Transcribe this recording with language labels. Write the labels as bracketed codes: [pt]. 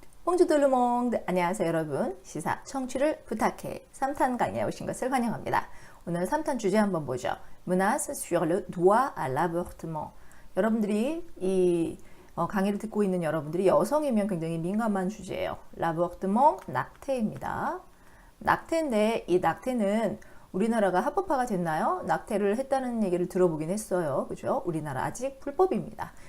[ko] 봉주 르몽드 안녕하세요 여러분. 시사 청취를 부탁해 3탄 강의에 오신 것을 환영합니다. 오늘 3탄 주제 한번 보죠. [fr] menace sur le droit à l'avortement. [ko] 여러분들이 이 강의를 듣고 있는 여러분들이 여성이면 굉장히 민감한 주제예요. l'avortement, 낙태입니다. 낙태인데 이 낙태는 우리나라가 합법화가 됐나요? 낙태를 했다는 얘기를 들어보긴 했어요. 그죠? 우리나라 아직 불법입니다.